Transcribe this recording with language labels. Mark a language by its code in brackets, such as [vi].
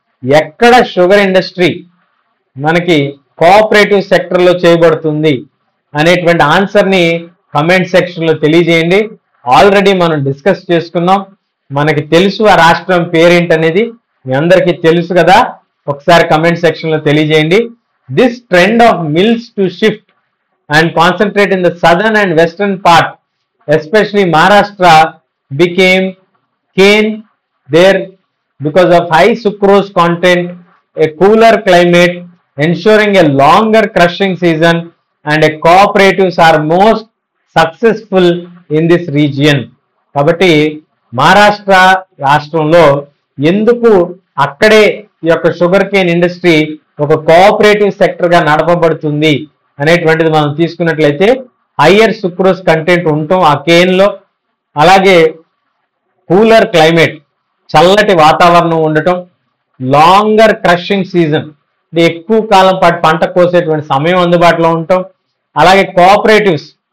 [te] ఎక్కడ sugar industry మనకి cooperative sector లో చేయబడుతుంది అనేటువంటి ఆన్సర్ ని కమెంట్ సెక్షన్ లో తెలియజేయండి. ఆల్రెడీ మనం డిస్కస్ చేసుకున్నాం, మనకి తెలుసు ఆ రాష్ట్రం పేరేంటి అనేది మీ అందరికీ తెలుసు కదా, ఒకసారి కమెంట్ సెక్షన్ లో తెలియజేయండి. [en] This trend of mills to shift and concentrate in the southern and western part, especially Maharashtra, became cane there because of high sucrose content, a cooler climate, ensuring a longer crushing season, and a cooperatives are most successful in this region. [te] కాబట్టి మహారాష్ట్ర రాష్ట్రంలో ఎందుకు అక్కడే ఈ యొక్క sugar cane industry ఒక cooperative sector గా నడపబడుతుంది అనేటువంటిది మనం తీసుకున్నట్లయితే [en] higher sucrose content [te] ఉండటం ఆ కేన్ లో, అలాగే [en] cooler climate, [te] చల్లటి వాతావరణం ఉండటం, [en] longer crushing season, [te] అంటే ఎక్కువ కాలం పాటు పంట కోసేటువంటి సమయం అందుబాటులో ఉండటం, అలాగే కోఆపరేటివ్స్